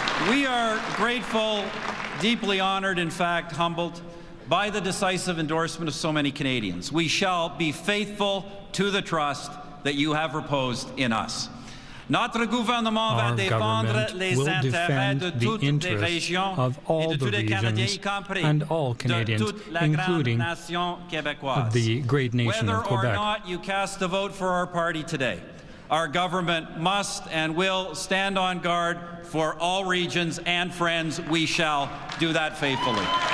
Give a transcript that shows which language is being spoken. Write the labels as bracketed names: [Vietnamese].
[English] We are grateful, deeply honored, in fact, humbled by the decisive endorsement of so many Canadians. We shall be faithful to the trust that you have reposed in us. [French] Notre gouvernement va défendre les intérêts de toutes les régions et de tous les Canadiens, y compris de toute la grande nation québécoise. [English] The great nation Whether of Quebec. or not you cast a vote for our party today, our government must and will stand on guard for all regions and friends. We shall do that faithfully.